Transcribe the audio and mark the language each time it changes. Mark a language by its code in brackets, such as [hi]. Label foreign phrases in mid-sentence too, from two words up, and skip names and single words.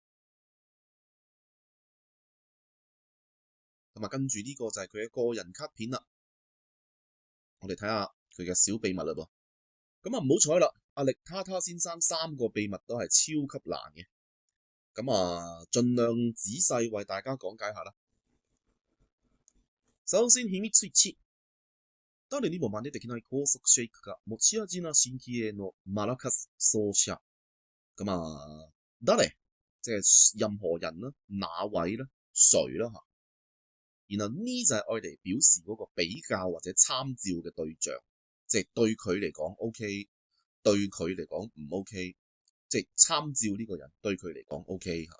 [yue] 咁啊，跟住呢個就係佢嘅個人卡片啦。我哋睇下佢嘅小秘密啦噃。咁啊唔好彩啦，阿力塔塔先生3個秘密都係超級難嘅。咁啊，盡量仔細為大家講解下啦。首先秘密1。 [ja] 誰にも真似できない高速シェイクが持ち味な新気鋭のマラカス奏者。 [yue] 咁啊，誰即係任何人啦，哪位啦，誰啦嚇。然後呢就係愛嚟表示嗰個比較或者參照嘅對象，即係對佢嚟講 OK， 對佢嚟講唔 OK， 即係參照呢個人對佢嚟講 OK 嚇。